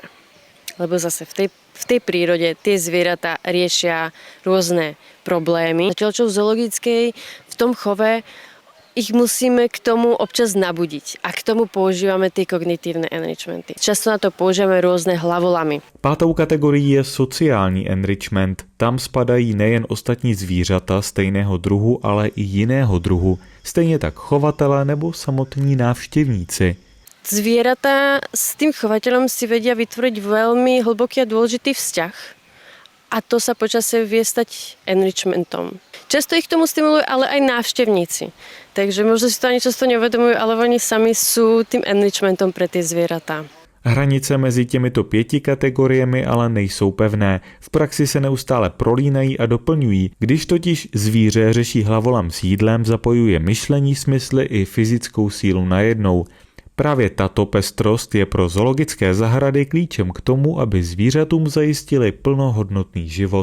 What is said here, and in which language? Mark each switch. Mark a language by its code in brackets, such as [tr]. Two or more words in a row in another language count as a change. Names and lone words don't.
[sk] Lebo zase v tej prírode tie zvieratá riešia rôzne problémy. Zatiaľ čo v zoologickej, v tom chove ich musíme k tomu občas nabudiť a k tomu používame tie kognitívne enrichmenty. Často na to používame rôzne hlavolamy. [cs] 5. kategorií je sociální enrichment. Tam spadají nejen ostatní zvířata stejného druhu, ale i jiného druhu. Stejně tak chovatelé nebo samotní návštěvníci. [sk] Zvieratá s tým chovateľom si vedia vytvoriť veľmi hlboký a dôležitý vzťah a to sa počasie vie stať enrichmentom. Často ich tomu stimulujú ale aj návštevníci. Takže možno si to ani často neuvedomujú, ale oni sami sú tým enrichmentom pre tie zvieratá. [cs] Hranice mezi těmito 5 kategoriemi ale nejsou pevné. V praxi se neustále prolínají a doplňují. Když totiž zvíře řeší hlavolam s jídlem, zapojuje myšlení, smysly i fyzickou sílu najednou. Právě tato pestrost je pro zoologické zahrady klíčem k tomu, aby zvířatům zajistili plnohodnotný život.